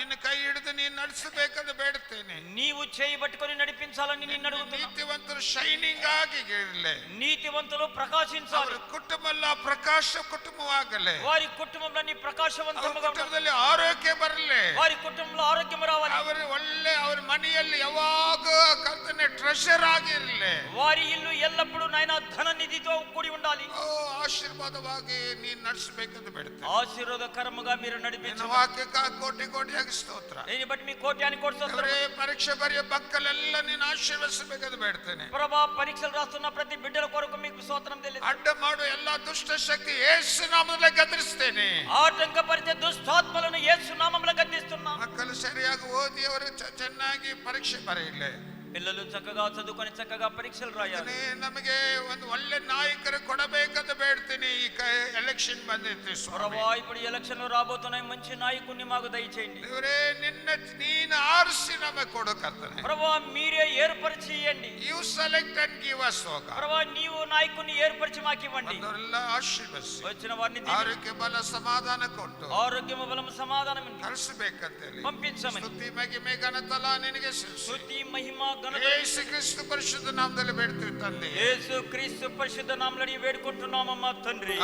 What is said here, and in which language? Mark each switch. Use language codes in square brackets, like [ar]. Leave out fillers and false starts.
[kn] ನಿನ್ನ ಕೈ ಹಿಡಿದು ನೀನು ನಡೆಸಬೇಕಂತ ಬೇಡುತ್ತೇನೆ. [te] నీవు చేయబట్టుకొని నడిపించాలని నిన్ను అడుగుతున్నా. [kn] ನೀತಿವಂತರು ಶೈನಿಂಗ್ ಆಗಿ ಇರಲಿ. [te] నీతివంతులు ప్రకాశించాలి. [kn] ಅವರ ಕುಟುಂಬ ಎಲ್ಲ ಪ್ರಕಾಶ ಕುಟುಂಬವಾಗಲಿ. [te] వారి కుటుంబంలోని [kn] ಅವರ [te] ప్రకాశవంతముగా ఉండాలి. [kn] ಕುಟುಂಬದಲ್ಲಿ ಆರೋಗ್ಯ ಬರಲಿ. [te] వారి కుటుంబంలో ఆరోగ్యం రావాలి. [kn] ಅವರ ಒಳ್ಳೆ ಅವರ ಮನೆಯಲ್ಲಿ ಯಾವಾಗ ಕರ್ತನೆ ಟ್ರೆಷರ್ ಆಗಿರಲಿ. [te] వారి ఇల్లు ఎల్లప్పుడూ నాయన ధన నిధితో కూడి ఉండాలి. [kn] ಓ ಆಶೀರ್ವಾದವಾಗಿ ನೀನು ನಡೆಸಬೇಕಂತ ಬೇಡುತ್ತೇನೆ. [te] ఆశీర్వాదకరముగా మీరు [kn] ನಿನ್ನ [te] నడిపించండి. [kn] ವಾಕ್ಯಕ್ಕೆ ಕೋಟಿ ಕೋಟಿಯಾಗಿ ಸ್ತೋತ್ರ. [te] దీన్ని బట్టి మీ కోటాని కోటి స్తోత్రం. [kn] ಅವರೇ ಪರೀಕ್ಷೆ ಬರೆಯೋ ಮಕ್ಕಳೆಲ್ಲ ನೀನು ಆಶೀರ್ವದಿಸಬೇಕಂತ ಬೇಡ್ತೇನೆ. [te] ప్రభా, పరీక్షలు రాస్తున్న ప్రతి బిడ్డల కొరకు మీకు స్తోత్రం తెలియదు. [kn] ಅಡ್ಡ ಮಾಡೋ ಎಲ್ಲ ದುಷ್ಟ ಶಕ್ತಿ ಯೇಸು ನಾಮದಲ್ಲಿ ಗದರಿಸ್ತೇನೆ. [te] ఆటంకపరిచే దుష్టాత్మలను యేసు నామములో గద్దిస్తున్నా. [kn] ಮಕ್ಕಳು ಸರಿಯಾಗಿ ಓದಿ ಅವರು ಚೆನ್ನಾಗಿ ಪರೀಕ್ಷೆ ಬರೆಯಲಿ. [te] పిల్లలు చక్కగా చదువుకొని చక్కగా పరీక్షలు రాయాలి. [kn] ನಮಗೆ ಒಂದು ಒಳ್ಳೆ ನಾಯಕರು ಕೊಡಬೇಕಂತ ಬೇಡ್ತೀನಿ. ಈ ಎಲೆಕ್ಷನ್ ಬಂದೈತಿ ಸ್ವಾಮಿ. [te] ప్రభా, ఇప్పుడు ఎలక్షన్లు రాబోతున్నాయి. మంచి నాయకుడిని మాకు దయచేయండి. [kn] ದೇವರೇ, ನೀನು ಆರಿಸಿ ನಮಗೆ ಕೊಡಕರ್ತಾನೆ. [te] ప్రభా, మీరే ఏర్పరిచి ఇవ్వండి. [en] You select and give us ಹೋಗ. [te] ప్రభా, నీవు నాయకుడిని ఏర్పరిచి మాకు ఇవ్వండి. [kn] ಬಂದವರೆಲ್ಲ ಆಶೀರ್ವದಿಸಿ [te] వచ్చిన వారిని దీవించండి. [kn] ಆರೋಗ್ಯ ಬಲ ಸಮಾಧಾನ ಕೊಟ್ಟು [te] ఆరోగ్యము బలము సమాధానం [kn] ಕಳಿಸಬೇಕಂತ ಹೇಳಿ [te] పంపించమని. [kn] ಸ್ತುತಿ ಮಹಿಮೆ ಘನತಲ ನಿನಗೆ ಸಲ್ಲಿಸಿ [te] స్తుతి మహిమ ఘనత [kn] ಯೇಸು ಕ್ರಿಸ್ತ ಪರಿಶುದ್ಧ ನಾಮದಲ್ಲಿ ಬೇಡ್ತೀವಿ ತಂದೆ. [te] యేసు క్రీస్తు పరిశుద్ధ నామములో వేడుకుంటున్నామమ్మా తండ్రి.